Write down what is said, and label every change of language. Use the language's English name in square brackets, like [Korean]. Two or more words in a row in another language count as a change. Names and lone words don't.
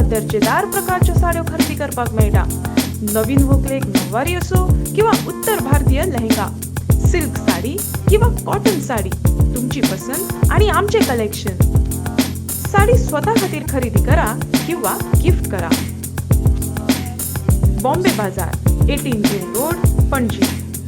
[Konkani] दर्जेदार प्रकारच्या साड्यो खरेदी करपाक मेळटा नवीन व्हंकलेक नववारी असो किंवा उत्तर भारतीय लेहंगा सिल्क साडी किंवा कॉटन साडी तुमची पसंत आणि आमचे कलेक्शन साडी स्वतः खातीर खरेदी करा किंवा गिफ्ट करा बॉम्बे बाजार 18 रिंग रोड पणजी